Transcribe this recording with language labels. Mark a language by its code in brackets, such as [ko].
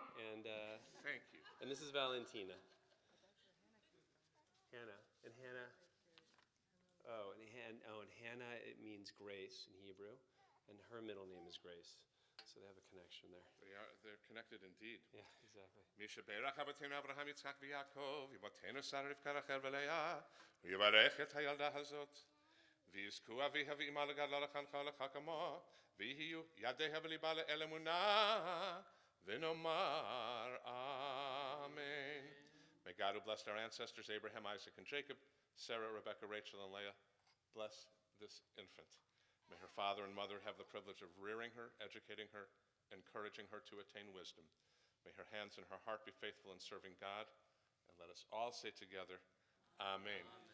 [en] And Thank you. and this is Valentina. Hannah. And Hannah. Oh, and Hannah, it means grace in Hebrew, and her middle name is Grace. So they have a connection there. They're connected indeed. Yeah, exactly. [he] מי שברך אבותינו אברהם יצחק ויעקב, אמותינו שרה רבקה רחל ולאה, ויברך את הילדה הזאת. ויזכו אביה ואמה לגדלה לחנכה ולחכמה, ויהיו ידיה וליבה לאל אמונה, ונאמר Amen. [en] May God, who blessed our ancestors Abraham, Isaac, and Jacob, Sarah, Rebekah, Rachel, and Leah, bless this infant. May her father and mother have the privilege of rearing her, educating her, encouraging her to attain wisdom. May her hands and her heart be faithful in serving God. And let us all say together, Amen.